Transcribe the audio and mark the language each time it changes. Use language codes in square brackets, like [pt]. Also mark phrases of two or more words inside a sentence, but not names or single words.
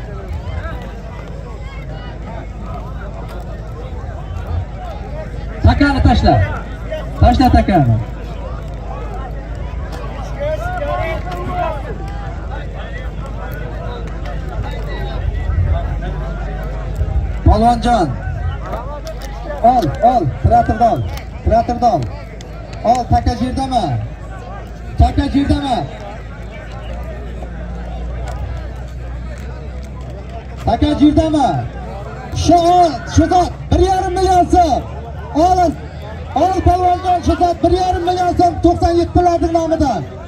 [uz] Takani tashla. Tashla takani. Polvonjon. Ol, traktorda ol. Ol, taka jirdami? Taka jirdami? Shu zot 1,5 million so'm. Ol polvonjon, shu zot 1,5 million so'm 97larning nomidan.